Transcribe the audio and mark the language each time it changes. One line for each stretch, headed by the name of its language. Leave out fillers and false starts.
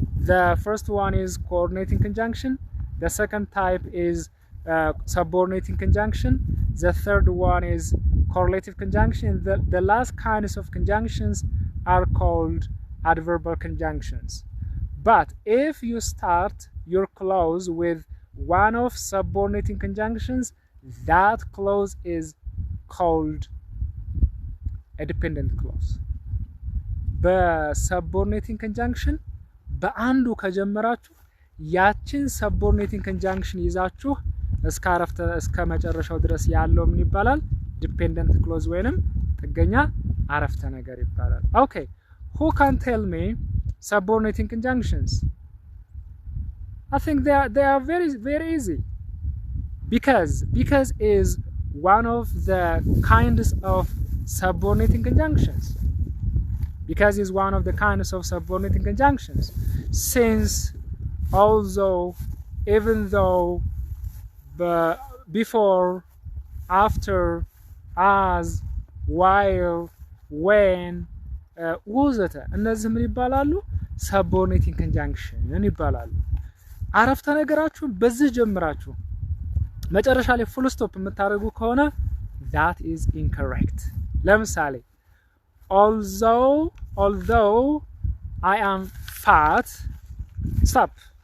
English: The first one is coordinating conjunction, the second type is subordinating conjunction, the third one is correlative conjunction, the last kinds of conjunctions are called adverbial conjunctions. But if you start your clause with one of subordinating conjunctions, that clause is called a dependent clause.
Amharic: በsubordinating conjunction በአንዱ ከጀመራችሁ ያችን subordinating conjunction ይዛችሁ እስከ መጨረሻው ድረስ ያለው ምን ይባላል?
English: dependent clause
Amharic: ወይንም ጥገኛ አረፍተ ነገር ይባላል።
English: Okay, who can tell me subordinating conjunctions? I think they are very very easy. Because is one of the kinds of subordinating conjunctions. Because is one of the kinds of subordinating conjunctions. Since, although, even though, before, after, as, while, when,
Amharic: ወዘተ እነዚህ ምን ይባላሉ? subordinating conjunction ይባላሉ። አረፍተ ነገራችሁን በዚህ ጀምራችሁ መጨረሻ ላይ full stop የምታደርጉ ከሆነ
English: that is incorrect.
Amharic: ለምሳሌ
English: although I am fat, stop.